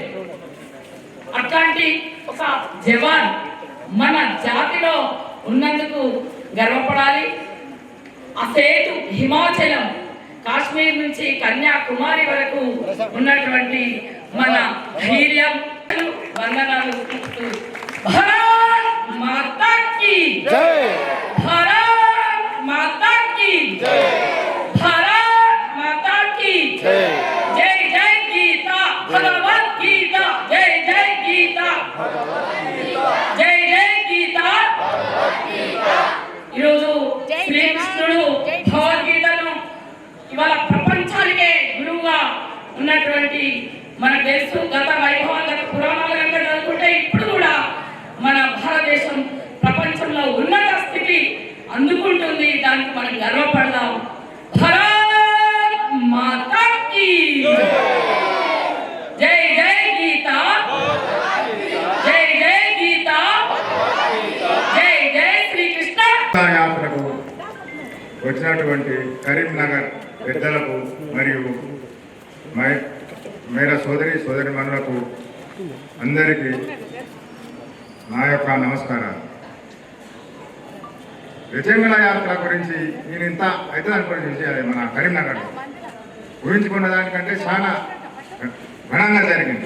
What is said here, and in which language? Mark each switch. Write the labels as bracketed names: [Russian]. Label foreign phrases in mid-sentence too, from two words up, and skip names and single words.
[Telugu] అట్లాంటి ఒక జవాన్ మన జాతిలో ఉన్నందుకు గర్వపడాలి. ఆ సేతు హిమాచలం కాశ్మీర్ నుంచి కన్యాకుమారి వరకు ఉన్నటువంటి మన ధైర్యం వందనాలు. [Hindi] भारत माता की जय, भारत माता की जय, भारत माता की जय. [Telugu] జై జై గీతా భగవద్ గీతా, జై జై గీతా జై జై గీతా. ఈరోజు శ్రీకృష్ణుడు భగవద్గీతను ఇవాళ ప్రపంచానికే గురువుగా ఉన్నటువంటి మనకు తెలుసు. గత వైభవాలు గత పురాణాలు కనుక చదువుకుంటే ఇప్పుడు కూడా మన భారతదేశం ప్రపంచంలో ఉన్నత స్థితి అందుకుంటుంది. దానికి మనం గర్వపడదాం. [Hindi] भारत माता की जय, [Telugu] జై గీతా, జై జై గీతా, జై జై శ్రీకృష్ణ. యాత్రకు వచ్చినటువంటి కరీంనగర్ పెద్దలకు మరియు మేర సోదరి మనులకు అందరికీ నా యొక్క నమస్కారాలు. విజయమల యాత్ర గురించి నేను ఇంత అవుతుంది అనుకునే విషయాలు మన కరీంనగర్ ఊహించుకున్న దానికంటే చాలా ఘనంగా జరిగింది.